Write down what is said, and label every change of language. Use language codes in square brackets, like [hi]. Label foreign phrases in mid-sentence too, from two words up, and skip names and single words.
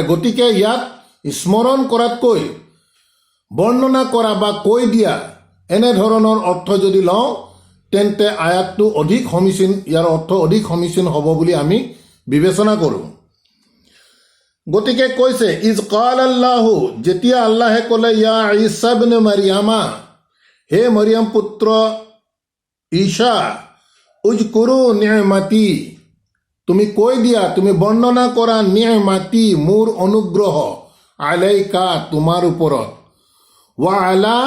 [as] গতিকে ইয়াত স্মৰণ কৰাতকৈ বৰ্ণনা কৰা বা কৈ দিয়া এনেধৰণৰ অৰ্থ যদি লওঁ তেন্তে আয়াতটো অধিক সমীচীন, ইয়াৰ অৰ্থ অধিক সমীচীন হ'ব বুলি আমি বিবেচনা কৰোঁ। গতিকে কৈছে [ar] إذ قال الله, [as] যেতিয়া আল্লাহে ক'লে [ar] يا عيسى ابن مريم, [as] হে মৰিয়াম পুত্ৰ ঈসা, [ar] اذكر نعمتي, [as] তুমি কৈ দিয়া, তুমি বৰ্ণনা কৰা, নি'মাতি মোৰ অনুগ্ৰহ, আলাইকা তোমাৰ ওপৰত, [ar] وعلى